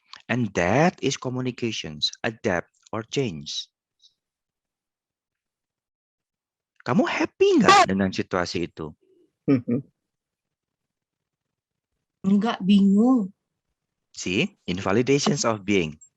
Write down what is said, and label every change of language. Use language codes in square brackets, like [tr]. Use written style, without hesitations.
[en] And that is communications, adapt or change. [id] Kamu happy nggak dengan situasi itu? Enggak, bingung. [en] See, invalidations of being.